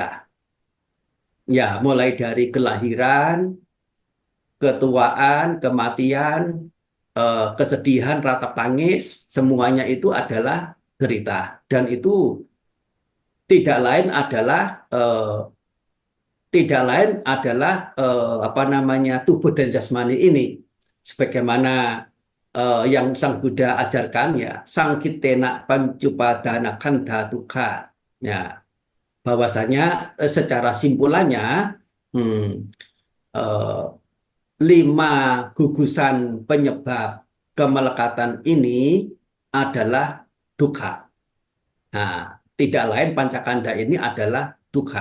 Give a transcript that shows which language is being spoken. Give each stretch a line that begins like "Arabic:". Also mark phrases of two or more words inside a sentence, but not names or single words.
Indonesian: Ya, mulai dari kelahiran, ketuaan, kematian, kesedihan, ratap tangis, semuanya itu adalah derita. Dan itu tidak lain adalah apa namanya tubuh dan jasmani ini. Sebagaimana yang Sang Buddha ajarkan ya,
Pali: sangkitena pancupadana khandha dukkha.
Indonesian: Ya, bahwasanya secara simpulannya hmm, eh, 5 gugusan penyebab kemelekatan ini adalah dukkha. Nah, tidak lain pancakanda ini adalah dukkha.